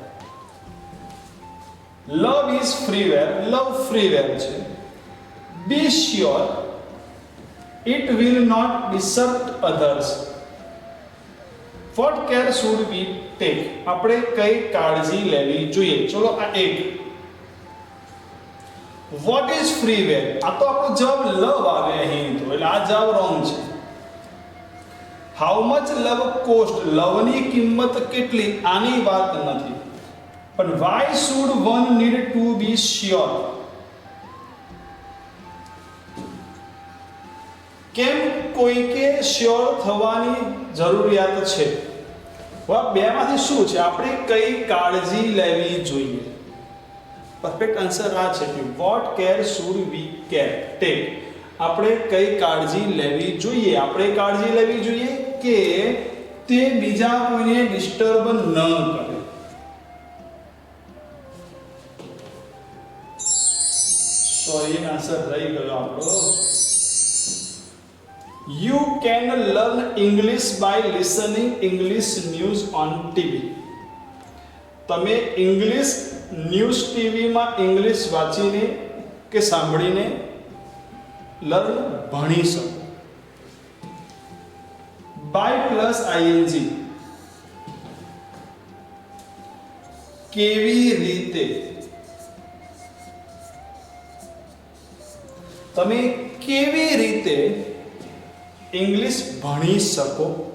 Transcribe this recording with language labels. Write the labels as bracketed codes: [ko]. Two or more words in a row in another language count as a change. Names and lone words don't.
[en] love is freeware [gu] લવ ફ્રીવેર છે [en] be sure it will not desert others what care should we take [gu] આપણે કઈ કાળજી લેવી જોઈએ ચલો આ એક [en] What is freeware? [gu] આ તો આપણો જવાબ લવ આવે અહીં તો એટલે આ જવાબ રોંગ છે [en] How much love cost? [gu] લવની કિંમત કેટલી આની વાત નથી પણ [en] why should one need to be sure? [gu] કેમ કોઈકે શ્યોર થવાની જરૂરિયાત છે આ બેમાંથી શું છે આપણે કઈ કાળજી લેવી જોઈએ [en] perfect answer [gu] આ છે કે [en] what care should we take [gu] આપણે કઈ કાળજી લેવી જોઈએ આપણે કાળજી લેવી જોઈએ કે તે બીજા કોઈને ડિસ્ટર્બ ન કરે [hi] सॉरी आंसर रही गयो आपको। [en] You can learn English by listening English news on TV. [gu] તમે [en] English news [gu] ટીવીમાં ઇંગ્લિશ વાંચીને કે સાંભળીને લર્ન ભણી શકો. [en] by plus ING [gu] કેવી રીતે, તમે કેવી રીતે ઇંગ્લિશ ભણી શકો.